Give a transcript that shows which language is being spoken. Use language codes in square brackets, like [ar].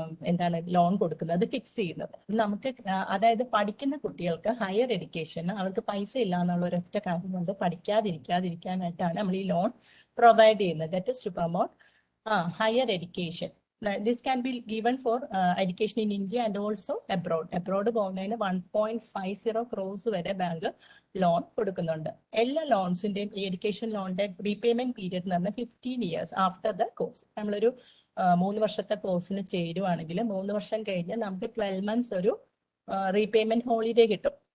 [ml] എന്താണ് ലോൺ കൊടുക്കുന്നത്, ഫിക്സ് ചെയ്യുന്നത്. നമുക്ക് അതായത് പഠിക്കുന്ന കുട്ടികൾക്ക് ഹയർ എഡ്യൂക്കേഷൻ അവർക്ക് പൈസ ഇല്ല എന്നുള്ള ഒരൊറ്റ കാര്യം കൊണ്ട് പഠിക്കാതിരിക്കാനായിട്ടാണ് നമ്മൾ ഈ ലോൺ പ്രൊവൈഡ് ചെയ്യുന്നത്. [en] That is to promote higher education. This can be given for education in India and also abroad. [ml] Abroad പോകുന്നതിന് 1.50 crores വരെ ബാങ്ക് ലോൺ കൊടുക്കുന്നുണ്ട്. എല്ലാ ലോൺസിന്റെയും എഡ്യൂക്കേഷൻ ലോണിന്റെ റീപേയ്മെന്റ് പീരീഡ് എന്ന് പറഞ്ഞാൽ 15 years [en] After the course. [ml] നമ്മളൊരു 3 വർഷത്തെ കോഴ്സിന് ചേരുവാണെങ്കിൽ 3 വർഷം കഴിഞ്ഞ് നമുക്ക് 12 months ഒരു റീപേയ്മെന്റ് ഹോളിഡേ കിട്ടും.